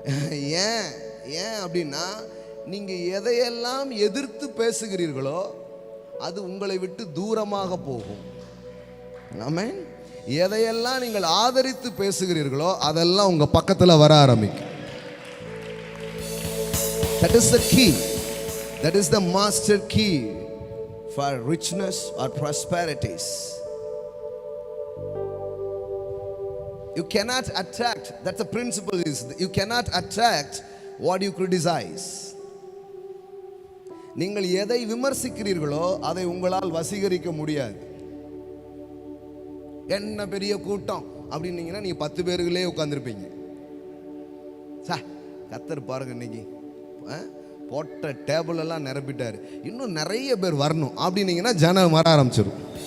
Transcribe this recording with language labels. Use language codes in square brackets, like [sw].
[ta] ஏன் ஏன் அப்படின்னா, நீங்க எதையெல்லாம் எதிர்த்து பேசுகிறீர்களோ அது உங்களை விட்டு தூரமாக போகும். ஆமென். எதையெல்லாம் நீங்கள் ஆதரித்து பேசுகிறீர்களோ அதெல்லாம் உங்க பக்கத்துல வர ஆரம்பிக்கும். [en] That is the key. That is the master key for richness or prosperities. You cannot attract, that's the principle is, you cannot attract what you criticize. [ta] நீங்கள் எதை விமர்சிக்கிறீர்களோ அதை உங்களால் வசீகரிக்க முடியாது. என்ன பெரிய கூட்டம் அப்படின்னீங்கன்னா நீங்க 10 பேர்களே உட்கார்ந்துருப்பீங்க. கத்தர் பாருங்க இன்னைக்கு போட்ட டேபிள் எல்லாம் நிரப்பிட்டாரு, இன்னும் நிறைய பேர் வரணும் அப்படின்னீங்கன்னா ஜனம் வர ஆரம்பிச்சிடும்.